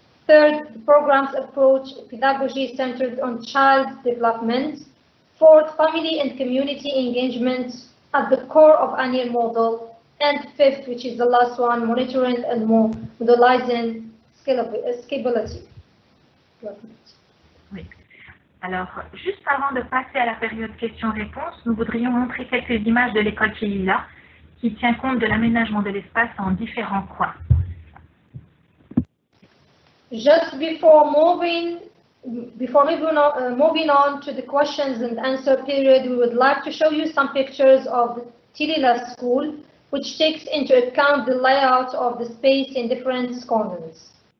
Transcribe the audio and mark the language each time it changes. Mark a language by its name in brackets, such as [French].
[English] Third, the program's approach, pedagogy centered on child development. Fourth, family and community engagement at the core of annual model. And fifth, which is the last one, monitoring and modelizing scalability. [French] Oui. Alors, juste avant de passer à la période questions-réponses, nous voudrions montrer quelques images de l'école Kelila qui tient compte de l'aménagement de l'espace en différents coins. [English] Just before moving on to the questions and answer period, we would like to show you some pictures of Kelila School, which takes into account the layout of the space in different corners.